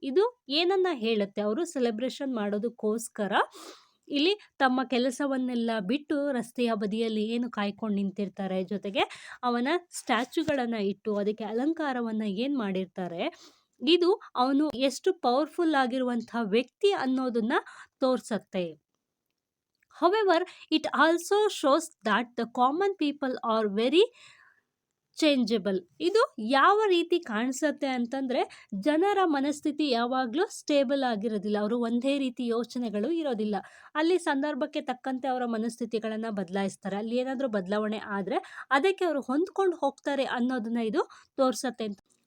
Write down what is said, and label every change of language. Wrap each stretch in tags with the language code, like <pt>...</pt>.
<kn>ಇದು ಏನನ್ನ ಹೇಳುತ್ತೆ, ಅವರು ಸೆಲೆಬ್ರೇಷನ್ ಮಾಡೋದಕ್ಕೋಸ್ಕರ ಇಲ್ಲಿ ತಮ್ಮ ಕೆಲಸವನ್ನೆಲ್ಲ ಬಿಟ್ಟು ರಸ್ತೆಯ ಬದಿಯಲ್ಲಿ ಏನು ಕಾಯ್ಕೊಂಡು ನಿಂತಿರ್ತಾರೆ, ಜೊತೆಗೆ ಅವನ ಸ್ಟ್ಯಾಚ್ಯೂಗಳನ್ನ ಇಟ್ಟು ಅದಕ್ಕೆ ಅಲಂಕಾರವನ್ನ ಏನ್ ಮಾಡಿರ್ತಾರೆ, ಇದು ಅವನು ಎಷ್ಟು ಪವರ್ಫುಲ್ ಆಗಿರುವಂತಹ ವ್ಯಕ್ತಿ ಅನ್ನೋದನ್ನ ತೋರ್ಸತ್ತೆ.</kn> <en>However, it also shows that the common people are very changeable.</en> <kn>ಇದು ಯಾವ ರೀತಿ ಕಾಣಿಸುತ್ತೆ ಅಂತಂದ್ರೆ ಜನರ ಮನಸ್ಥಿತಿ ಯಾವಾಗಲೂ ಸ್ಟೇಬಲ್ ಆಗಿರೋದಿಲ್ಲ. ಅವರು ಒಂದೇ ರೀತಿ ಯೋಚನೆಗಳು ಇರೋದಿಲ್ಲ. ಅಲ್ಲಿ ಸಂದರ್ಭಕ್ಕೆ ತಕ್ಕಂತೆ ಅವರ ಮನಸ್ಥಿತಿಗಳನ್ನ ಬದಲಾಯಿಸ್ತಾರೆ. ಅಲ್ಲಿ ಏನಾದರೂ ಬದಲಾವಣೆ ಆದ್ರೆ ಅದಕ್ಕೆ ಅವರು ಹೊಂದ್ಕೊಂಡು ಹೋಗ್ತಾರೆ ಅನ್ನೋದನ್ನ ಇದು ತೋರ್ಸತ್ತೆ ಅಂತ.</kn>